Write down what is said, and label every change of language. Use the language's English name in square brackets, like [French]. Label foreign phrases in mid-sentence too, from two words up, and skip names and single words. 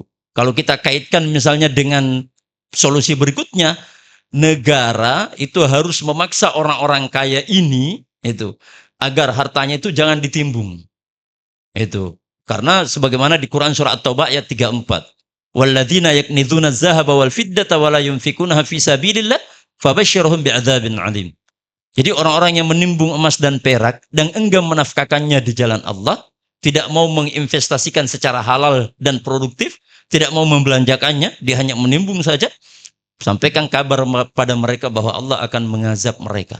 [Indonesian] Kalau kita kaitkan misalnya dengan solusi berikutnya, negara itu harus memaksa orang-orang kaya ini itu agar hartanya itu jangan ditimbung. Itu. Karena sebagaimana di Quran surah At-Taubah ayat 34. [Arabic] والذين يكنزون الذهب والفضة ولا ينفقونها في سبيل الله فبشرهم بعذاب أليم. [Indonesian] Jadi orang-orang yang menimbun emas dan perak dan enggan menafkahkannya di jalan Allah, tidak mau menginvestasikan secara halal dan produktif, tidak mau membelanjakannya, dia hanya menimbun saja, sampaikan kabar pada mereka bahwa Allah akan mengazab mereka.